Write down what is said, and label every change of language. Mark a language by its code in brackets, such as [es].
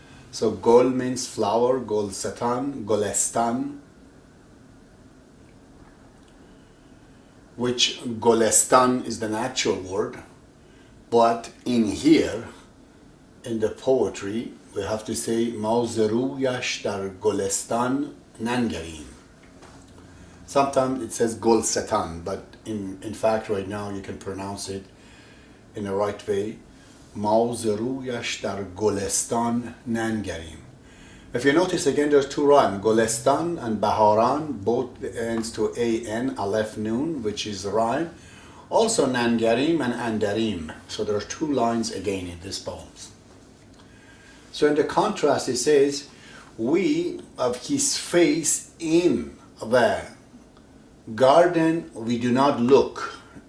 [en] So gol means flower, gol setan, golestan, which golestan is the natural word, but in here, in the poetry, we have to say [fa] ما ز رویش در گلستان ننگریم. [en] Sometimes it says gol setan, but in fact right now you can pronounce it in the right way. [fa] ما ز رویش در گلستان ننگریم. [en] If you notice again, there's two rhymes, Golestan and Baharan, both ends to an, aleph nun, which is the rhyme. Also Nangarim and Andarim. So there are two lines again in this poem. So in the contrast it says, we of his face in the garden we do not look.